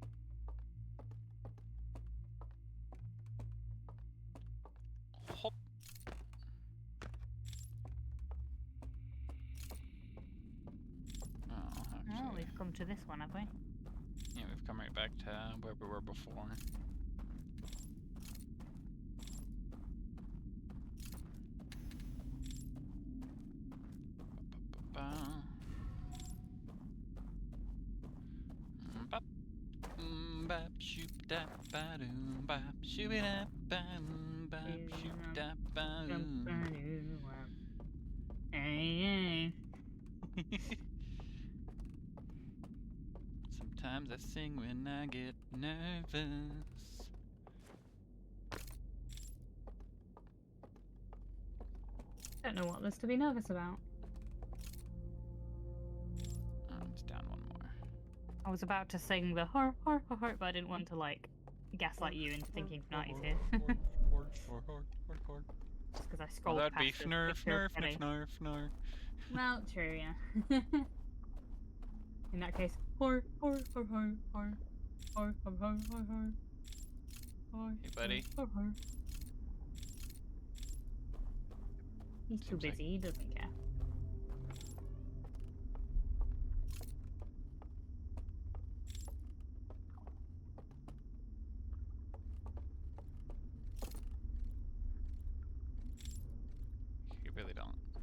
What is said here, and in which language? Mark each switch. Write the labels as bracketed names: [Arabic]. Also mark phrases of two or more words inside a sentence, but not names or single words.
[English] Hop. Oh, Oh, actually, we've come to this one, have we? yeah, we've come right back to where we were before. Ba-ba-ba-ba. Bop. Bop shoop da ba doo bop shooby da ba bop shoop da ba doo. Hey, Sometimes I sing when I get nervous. don't know what there's to be nervous about. Oh, it's down one more. I was about to sing the har har har har, but I didn't want to like gaslight you into thinking Fnarty's here. Just because I Well, scrolled that'd be past this fnurf, picture of fnurf, Kenny. fnurf, fnurf. Well, true, yeah. In that case, har har har har har har har har har har har. Hey, buddy. Har, har. He's too Seems like- busy. He doesn't care. You really don't.